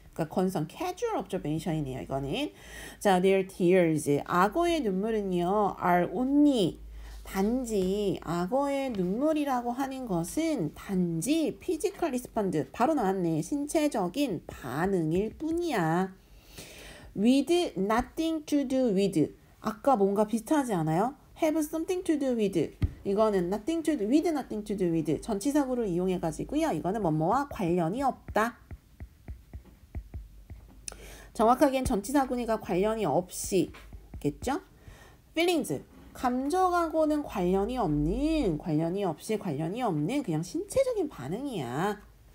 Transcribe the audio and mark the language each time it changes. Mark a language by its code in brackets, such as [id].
[ko] 그러니까 건성 [en] casual observation [ko] 이네요. 이거는. 자, [en] their tears [ko] 악어의 눈물은요 [en] are only [ko] 단지 악어의 눈물이라고 하는 것은 단지 [en] physical response [ko] 바로 나왔네. 신체적인 반응일 뿐이야. [en] with nothing to do with [ko] 아까 뭔가 비슷하지 않아요? [en] have something to do with [ko] 이거는 [en] nothing to do with nothing to do with [ko] 전치사구를 이용해 가지고요. 이거는 뭐뭐와 관련이 없다. 정확하게는 전치사구니까 관련이 없이겠죠? [en] feelings [ko] 감정하고는 관련이 없는 그냥 신체적인 반응이야.